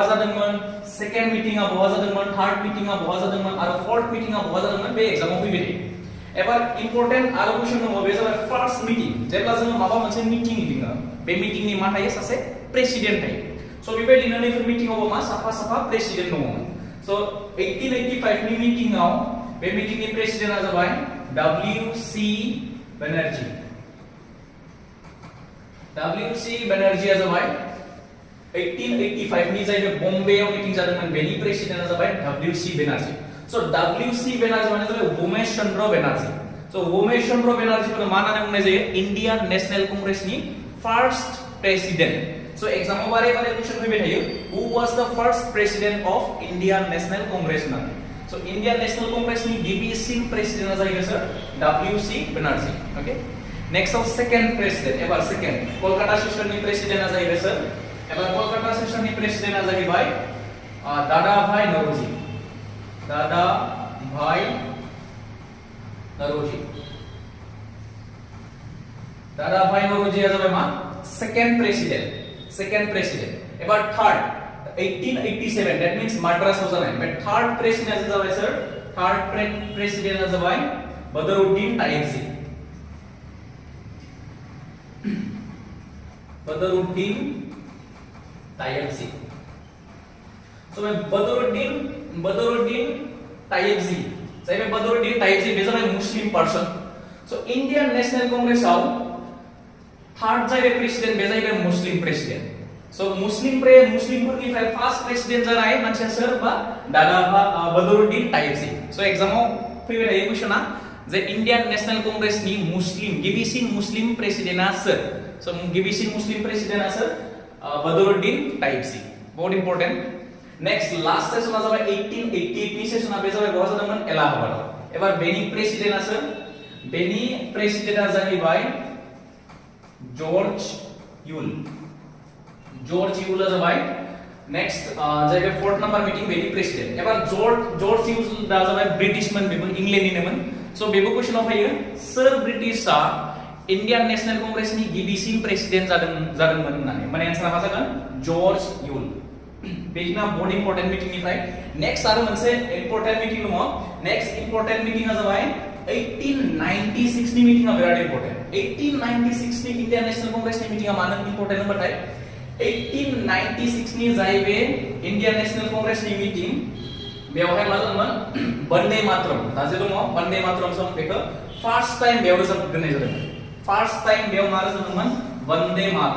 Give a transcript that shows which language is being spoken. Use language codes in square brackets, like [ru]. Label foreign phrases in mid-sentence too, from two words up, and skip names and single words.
[brx] जादोंमन सेकंड मीटिंगा बहा जादोंमन थर्ड मीटिंगा बहा जादोंमन आरो फोर्थ मीटिंगा बहा जादोंमन बे एग्जामाव फैबाय थायो एबार इंपोर्टेंट आरो क्वेश्चन दङ बे जाबाय [en] first meeting [brx] जेब्ला जों माबा मोनसे मीटिंग लिङो बे मीटिंग नि मा थायो सासे प्रेसिडेंट थायो सो बेबायदिनो नैफोर मीटिंगाव मा साफा प्रेसिडेंट दङ सो 1885 नि मीटिंगाव बे मीटिंग नि प्रेसिडेंटआ जाबाय WC बनर्जीआ जाबाय 1885 नि जाय बम्बेआव मीटिंग जादोंमोन बेनि प्रेसिडेंटआ जाबाय WC बनर्जी सो WC बनर्जी माने जाबाय उमेश चंद्र बनर्जी सो उमेश चंद्र बनर्जी को मा होननानै बुंनाय जायो इंडियन नेशनल कांग्रेस नि [en] first president [brx] सो एग्जामाव बारे क्वेश्चन फैबाय थायो [en] who was the first president of Indian National Congress [brx] होननानै सो इंडियन नेशनल कांग्रेस नि गिबिसिन प्रेसिडेंटआ जाहैबाय सर WC बनर्जी [en] okay next of second president [brx] एबार [en] second Kolkata session [brx] नि प्रेसिडेंटआ जाहैबाय सर एबार कोलकाता सेशन नि प्रेसिडेंटआ जाहैबाय दादाभाई नौरोजीआ जाबाय मा [en] second president [brx] एबार थर्ड 1887 [en] that means [brx] मद्रास हो जानाय बट [en] third president [brx] जाबाय सर [en] third president [brx] जाबाय बदरुद्दीन तायेबजी बदरुद्दीन तायेबजी so बदरुद्दीन तायेबजी जाय बदरुद्दीन तायेबजी बे जाबाय [en] Muslim person [brx] so इंडियन नेशनल कांग्रेस आव थर्ड जाय प्रेसिडेंट बे जाय [en] Muslim president [brx] so मुस्लिम फोरनिफ्राय [en] first president [brx] जानाय मानसिया सोर बा दादा बदरुद्दीन तायेबजी so एग्जामाव फैबाय थायो क्वेश्चना जे इंडियन नेशनल कांग्रेस नि मुस्लिम गिबिसिन मुस्लिम प्रेसिडेंटआ सोर so गिबिसिन मुस्लिम प्रेसिडेंटआ सोर बदरुद्दीन तायेबजी बहुत [en] important next last [brx] सेशनआ जाबाय 1888 नि सेशनआ बे जाबाय बहा जादोंमोन इलाहाबाद एबार बेनि प्रेसिडेंटआ सोर बेनि प्रेसिडेंटआ जाहैबाय जॉर्ज यूल जाबाय नेक्स्ट जाहैबाय [en] fourth number meeting [brx] बेनि प्रेसिडेंट एबार जॉर्ज यूल दा जाबाय ब्रिटिशमोन बेबो इंग्लैंडनिनोमोन सो बेबो क्वेश्चनाव फैयो सोर ब्रिटिशआ इंडियन नेशनल कांग्रेस नि गिबिसिन प्रेसिडेंट जादोंमोन होननानै माने आन्सारा मा जागोन जॉर्ज यूल बेना [en] बहुत important meeting [brx] निफ्राय नेक्स्ट आरो मोनसे [en] important meeting [brx] दङ नेक्स्ट इंपोर्टेंट मीटिंगआ जाबाय 1896 नि मीटिंगआ बिराद इंपोर्टेंट 1896 नि इंडियन नेशनल कांग्रेस नि मीटिंगआ मानो इंपोर्टेंट होनबाथाय 1896 नि जाहैबाय इंडियन नेशनल कांग्रेस नि मीटिंग बेवहाय मा जादोंमोन वंदे मातरम दा जे दङ वंदे मातरम सं बेखौ [en] first time [brx] बेयाव रोजाबग्रोनाय जादोंमोन [en] first time [brx] बेयाव मा रोजाबदोंमोन वंदे